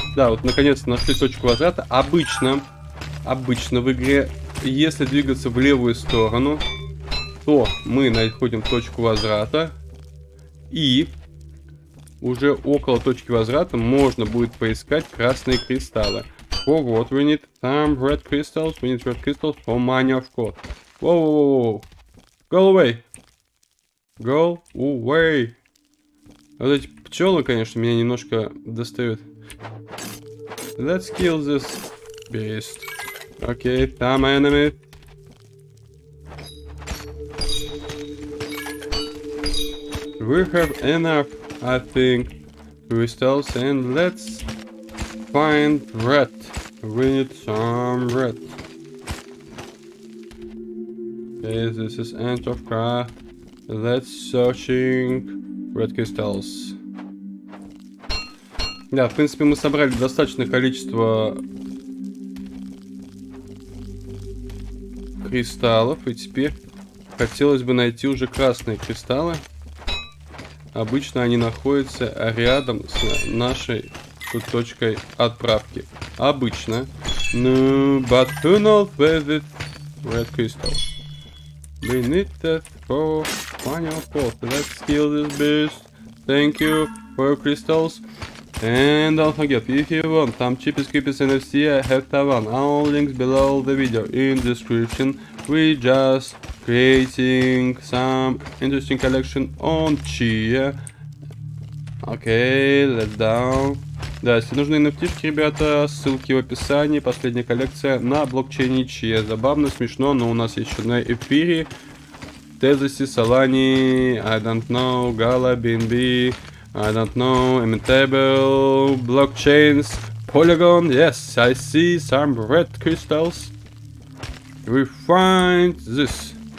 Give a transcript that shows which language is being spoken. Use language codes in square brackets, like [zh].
[ru] Да, вот наконец-то нашли точку возврата. Обычно в игре, если двигаться в левую сторону, то мы находим точку возврата. И уже около точки возврата можно будет поискать красные кристаллы. [en] For what we need some red crystals. We need red crystals for money, of course. Whoa. Go away. Go away. Вот эти пчелы, конечно, меня немножко достают. Let's kill this beast. Okay, some enemy. We have enough, I think, crystals, and let's find red. We need some red. Okay, this is end of craft. Let's searching red crystals. [ru] Да, в принципе, мы собрали достаточное количество кристаллов, и теперь хотелось бы найти уже красные кристаллы. Обычно они находятся рядом с нашей точкой отправки. Обычно. [en] No, but who knows where the red crystal? We need that for money, of course. Let's kill this beast. Thank you for crystals. And don't forget, if you want some cheapest creepers NFC, I have Taiwan. All links below the video in description. We just creating some interesting collection on Chia. Okay, let's down. [ru] Да, если нужны NFT-шки, ребята, ссылки в описании. Последняя коллекция на блокчейне Chia. Забавно, смешно, но у нас еще на эфире. [en] Тезиси, Solani, I don't know, Gala, BNB, I don't know, Immutable, blockchains, Polygon. Yes, I see some red crystals. We find this.